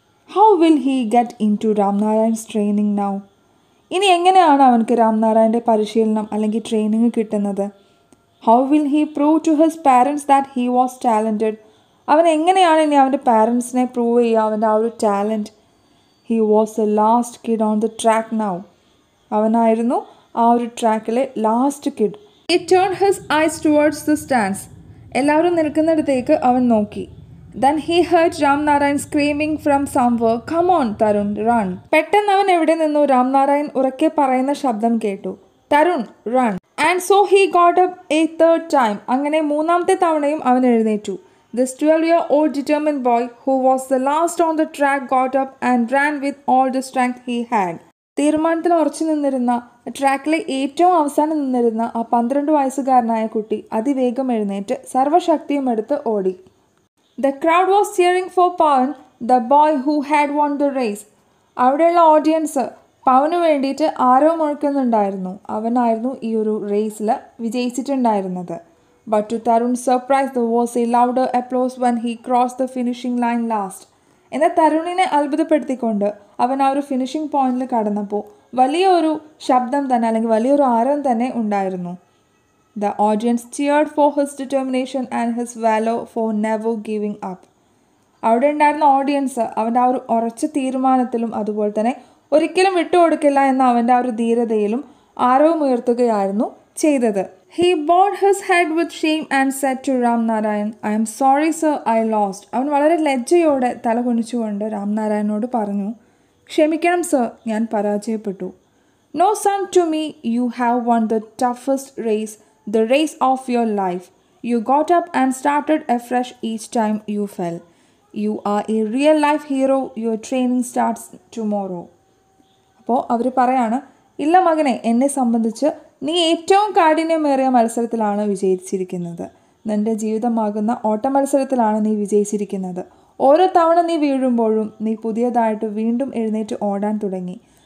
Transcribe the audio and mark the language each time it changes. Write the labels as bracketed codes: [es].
[en] How will he get in to Ramnarayan's training now? [ml] ഇനി എങ്ങനെയാണ് അവനക്ക് രാംനാരായണൻ്റെ പരിശീലനം അല്ലെങ്കിൽ ട്രെയിനിങ് കിട്ടുന്നത്? [en] How will he prove to his parents that he was talented? [ml] അവൻ എങ്ങനെയാണ് ഇനി അവൻ്റെ പാരൻസിനെ പ്രൂവ് ചെയ്യുക അവൻ്റെ ആ ഒരു talent? [en] He was the last kid on the track now. [ml] അവനായിരുന്നു ആ ഒരു ട്രാക്കിലെ last kid. [en] He turned his eyes towards the stands. [ml] എല്ലാവരും നിൽക്കുന്നിടത്തേക്ക് അവൻ നോക്കി. [en] Then he heard Ramnarayan screaming from somewhere, "Come on, Tarun, run." [ml] പെട്ടെന്ന് അവൻ എവിടെ നിന്നു രാംനാരായൺ ഉറക്കെ പറയുന്ന ശബ്ദം കേട്ടു. [en] Tarun, run. And so he got up a third time. [ml] അങ്ങനെ മൂന്നാമത്തെ തവണയും അവൻ എഴുന്നേറ്റു. [en] This 12-year-old determined boy who was the last on the track got up and ran with all the strength he had. [ml] തീരുമാനത്തിൽ ഉറച്ചു നിന്നിരുന്ന, ട്രാക്കിലെ ഏറ്റവും അവസാനം നിന്നിരുന്ന ആ 12 വയസ്സുകാരനായ കുട്ടി അതിവേഗം എഴുന്നേറ്റ് സർവ്വശക്തിയും എടുത്ത് ഓടി. [en] The crowd was cheering for Pawan, the boy who had won the race. [ml] അവിടെയുള്ള ഓഡിയൻസ് പവന് വേണ്ടിയിട്ട് ആരോ മുഴക്കുന്നുണ്ടായിരുന്നു. അവനായിരുന്നു ഈ ഒരു റേസിൽ വിജയിച്ചിട്ടുണ്ടായിരുന്നത്. [en] But to Tarun's surprise, there was a louder applause when he crossed the finishing line last. [ml] എന്നാൽ തരുണിനെ അത്ഭുതപ്പെടുത്തിക്കൊണ്ട് അവൻ ആ ഒരു ഫിനിഷിംഗ് പോയിന്റിൽ കടന്നപ്പോൾ വലിയൊരു ശബ്ദം തന്നെ അല്ലെങ്കിൽ വലിയൊരു ആരം തന്നെ ഉണ്ടായിരുന്നു. [en] The audience cheered for his determination and his valor for never giving up. [ml] അവിടെ ഉണ്ടായിരുന്ന ഓഡിയൻസ് അവൻ്റെ ആ ഒരു ഉറച്ച തീരുമാനത്തിലും അതുപോലെ തന്നെ ഒരിക്കലും വിട്ടുകൊടുക്കില്ല എന്ന അവൻ്റെ ആ ഒരു ധീരതയിലും ആരവമുയർത്തുകയായിരുന്നു ചെയ്തത്. [en] He bowed his head with shame and said to Ram Narayan, I am sorry sir, I lost. [ml] അവൻ വളരെ ലജ്ജയോടെ തല കുനിച്ചുകൊണ്ട് രാംനാരായണനോട് പറഞ്ഞു, ക്ഷമിക്കണം സർ, ഞാൻ പരാജയപ്പെട്ടു. [en] No son to me, you have won the toughest race, the race of your life. You got up and started afresh each time you fell. You are a real life hero. Your training starts tomorrow. [ml] അപ്പോൾ അവർ പറയാണ്, ഇല്ല മകനെ, എന്നെ സംബന്ധിച്ച് നീ ഏറ്റവും കാഠിന്യമേറിയ മത്സരത്തിലാണ് വിജയിച്ചിരിക്കുന്നത്. നിൻ്റെ ജീവിതമാകുന്ന ഓട്ട മത്സരത്തിലാണ് നീ വിജയിച്ചിരിക്കുന്നത്. ഓരോ തവണ നീ വീഴുമ്പോഴും നീ പുതിയതായിട്ട് വീണ്ടും എഴുന്നേറ്റ് ഓടാൻ തുടങ്ങി.